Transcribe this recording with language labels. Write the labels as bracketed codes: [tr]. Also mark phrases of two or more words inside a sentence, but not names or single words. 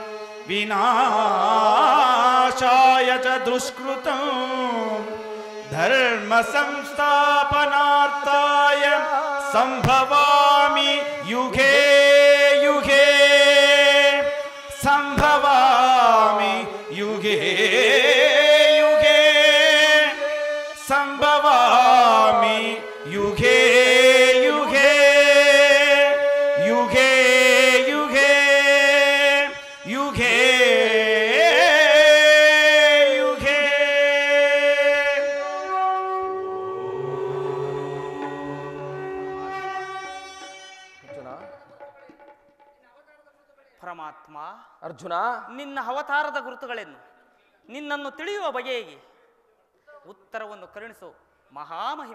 [sa] ವಿನಾಶಾಯ ಚ ದುಷ್ಕೃತಂ ಧರ್ಮ ಸಂಸ್ಥಾಪನಾರ್ಥಾಯ ಸಂಭವಾಮಿ ಯುಗೇ ಯುಗೇ ಸಂಭವಾಮಿ ಯುಗೇ ಯುಗೇ ಸಂಭವಾಮಿ ಯುಗೇ ಯುಗೇ ಯುಗೇ ಯುಗೇ ಯುಗೇ ಯುಗೇ. [kn] ಪರಮಾತ್ಮ, ಅರ್ಜುನ, ನಿನ್ನ ಅವತಾರದ ಗುರುತುಗಳೇನು? ನಿನ್ನನ್ನು ತಿಳಿಯುವ ಬಗೆಗೆ ಉತ್ತರವನ್ನು ಕರುಣಿಸು ಮಹಾಮಹಿಮ.